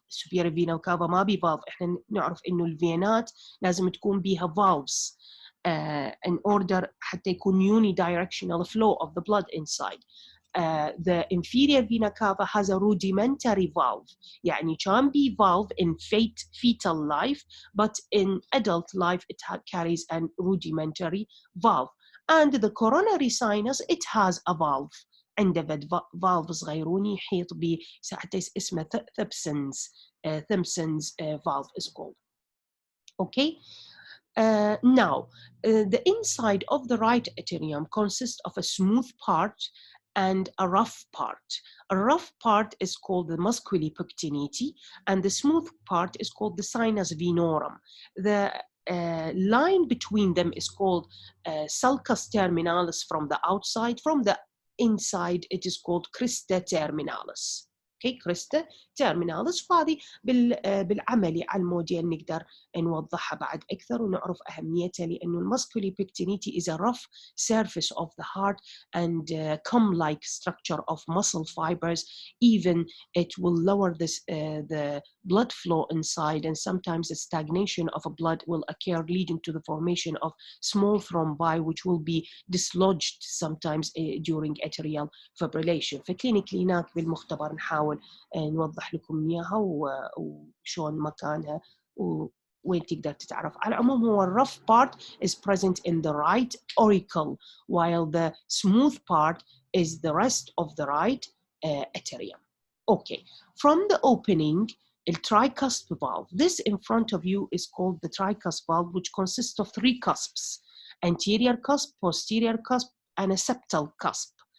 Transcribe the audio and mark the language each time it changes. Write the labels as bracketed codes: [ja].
[en] superior vena cava [ar] ما بي [en] valve. [ar] احنا نعرف انه الفينات لازم تكون بيها [en] valves in order [ar] حتى يكون [en] unidirectional flow of the blood inside. The inferior vena cava has a rudimentary valve. يعني can be valve in fetal life, but in adult life it carries a rudimentary valve. And the coronary sinus, it has a valve. [ar] عنده valve صغيروني يحيط به حتى اسمه Thompson's valve [en] is called. Okay. Now, the inside of the right atrium consists of a smooth part and a rough part. A rough part is called the musculi pectinati, and the smooth part is called the sinus venorum. The line between them is called sulcus terminalis from the outside. From the inside, it is called crista terminalis. Okay, crista terminalis. [ar] وهذه بالعملي على الموديل نقدر نوضحها بعد أكثر ونعرف أهميتها، لأنه المسكولي [en] pectinity is a rough surface of the heart and comb-like structure of muscle fibers. Even it will lower this, the blood flow inside, and sometimes a stagnation of a blood will occur, leading to the formation of small thrombi which will be dislodged sometimes during atrial fibrillation. [ar] فكلينيكلي هناك بالمختبر نحاول نوضح لكم إياها وشون مكانها وين تقدر تتعرف. على العموم هو [en] rough part is present in the right auricle, while the smooth part is the rest of the right atrium. Okay, from the opening, the tricusp valve. This in front of you is called the tricusp valve, which consists of 3 cusps: anterior cusp, posterior cusp, and a septal cusp.